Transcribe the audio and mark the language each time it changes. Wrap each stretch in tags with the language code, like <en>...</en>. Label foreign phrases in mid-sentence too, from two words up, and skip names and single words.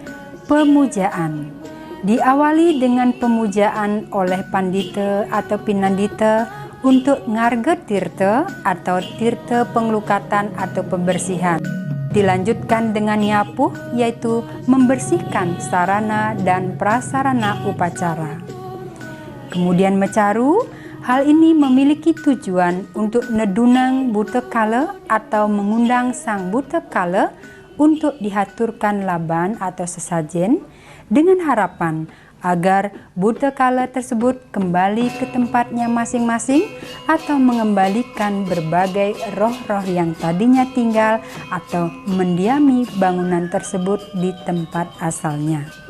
<id>Pemujaan diawali dengan pemujaan oleh pandita atau pinandita untuk ngarga tirta atau tirta pengelukatan atau pembersihan. Dilanjutkan dengan nyapuh, yaitu membersihkan sarana dan prasarana upacara. Kemudian mecaru, hal ini memiliki tujuan untuk nedunang buta kala atau mengundang sang buta kala untuk dihaturkan laban atau sesajen dengan harapan agar buta kala tersebut kembali ke tempatnya masing-masing atau mengembalikan berbagai roh-roh yang tadinya tinggal atau mendiami bangunan tersebut di tempat asalnya.</id>